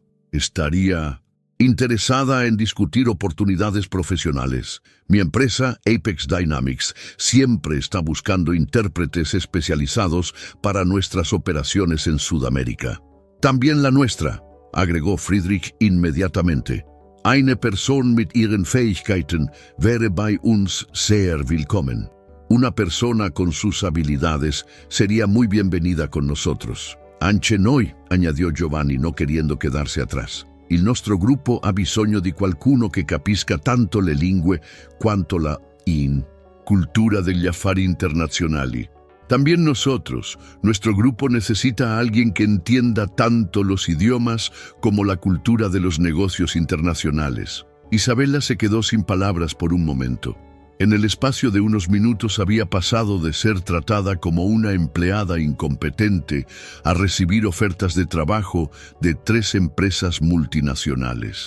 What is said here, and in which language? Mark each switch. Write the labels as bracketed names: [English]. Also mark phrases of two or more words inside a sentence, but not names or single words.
[Spanish] Estaría interesada en discutir oportunidades profesionales. Mi empresa, Apex Dynamics, siempre está buscando intérpretes especializados para nuestras operaciones en Sudamérica. También la nuestra, agregó Friedrich inmediatamente. [German] Eine Person mit ihren Fähigkeiten wäre bei uns sehr willkommen. [Spanish] Una persona con sus habilidades sería muy bienvenida con nosotros. [Italian] Anche noi, [Spanish] añadió Giovanni, no queriendo quedarse atrás. [Italian] Il nostro gruppo ha bisogno di qualcuno che capisca tanto le lingue quanto la cultura degli affari internazionali. [Spanish] También nosotros, nuestro grupo necesita a alguien que entienda tanto los idiomas como la cultura de los negocios internacionales. Isabela se quedó sin palabras por un momento. En el espacio de unos minutos había pasado de ser tratada como una empleada incompetente a recibir ofertas de trabajo de 3 empresas multinacionales.